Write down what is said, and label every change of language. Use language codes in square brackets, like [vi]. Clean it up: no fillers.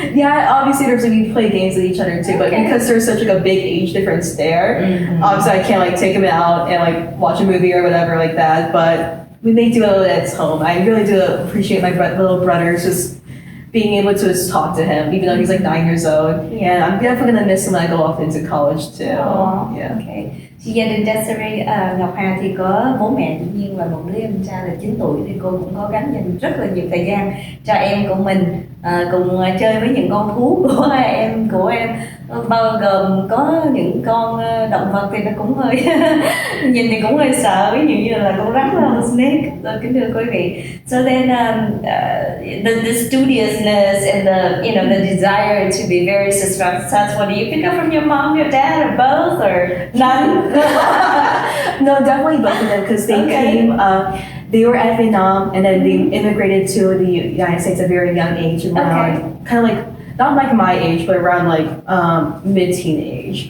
[en] Yeah, obviously there's like we play games with each other too, but because there's such like a big age difference there, so I can't like take him out and like watch a movie or whatever like that. But we may do it at home. I really do appreciate my little brothers just being able to just talk to him, even though he's like 9 years old. Yeah, I'm definitely gonna miss him when I go off into college too. Oh, yeah. Okay. [vi] Thì gia đình Desiree, Ngọc Hà thì có bố mẹ tự nhiên và một đứa em trai là 9 tuổi, thì cô cũng có gắn dành rất là nhiều thời gian cho em của mình, cùng chơi với những con thú của em, bao gồm có những con động vật thì nó cũng hơi nhìn thì cũng hơi sợ, ví dụ như là con rắn là snake. Kính thưa quý vị, [en] so then the studiousness and the desire to be very successful, do you pick up from your mom, your dad, or both, or none? No, definitely both of them, because they came. They were at Vietnam and then they immigrated to the United States at a very young age, around kind of like not like my age, but around like mid-teen age.